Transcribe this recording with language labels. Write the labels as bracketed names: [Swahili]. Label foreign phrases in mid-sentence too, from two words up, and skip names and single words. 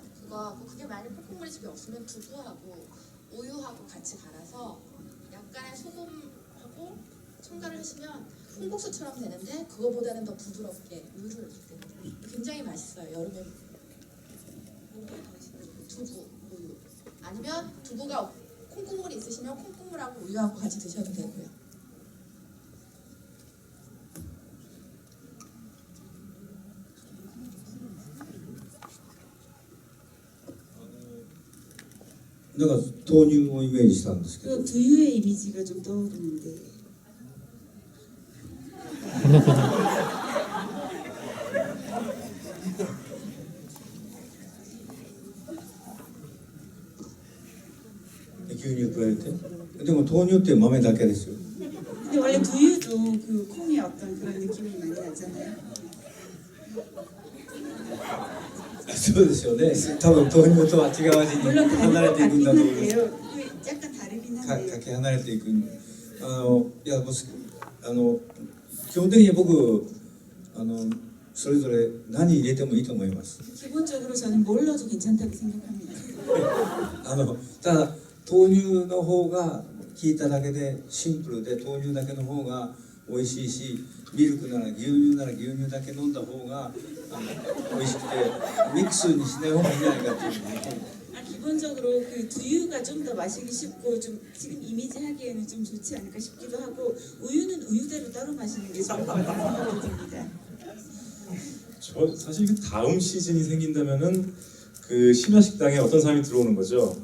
[Korean] 그게 만약 콩국물이 집에 없으면 두부하고 우유하고 같이 갈아서 약간의 소금하고 첨가를 하시면 콩국수처럼 되는데 그거보다는 더 부드럽게 우유를 넣기 때문에 굉장히 맛있어요. 여름에 두부, 우유 아니면 두부가 콩국물이 있으시면 콩국물하고 우유하고 같이 드셔도 되고요. [Japanese] なんか豆乳をイメージしたんですけど [Korean] 그 두유의 이미지가 좀 떠오르는데 [Japanese] 牛乳加えてでも豆乳って豆だけですよ [Korean] 근데 원래 두유도 그 콩의 어떤 그런 느낌이 많이 나잖아요. [Japanese] そうですよね多分豆乳とは違う味に [Korean] 물론 다른 [Japanese] 離れ [Korean] 것 [Japanese] ていくん [Korean] 같긴 [Japanese] だと思います [Korean] 한데요. 그 약간 다르긴 [Japanese] か [Korean] 한데요. [Japanese] かけ離れていくいやもう基本的に僕それぞれ何入れてもいいと思います [Korean] 기본적으로 저는 뭘 넣어도 괜찮다고 생각합니다. [Japanese] ただ豆乳の方が効いただけでシンプルで豆乳だけの方が美味しいしミルクなら牛乳なら牛乳だけ飲んだ方が美味しくてミックスにしない方がいいんじゃないかっていうのね [Korean] 기본적으로 그 두유가 좀 더 마시기 쉽고 좀 지금 이미지 하기에는 좀 좋지 않을까 싶기도 하고 우유는 우유대로 따로 마시는 게 좋을 것 같은 생각이 듭니다. 저 사실 그 다음 시즌이 생긴다면은 그 심야 식당에 어떤 사람이 들어오는 거죠.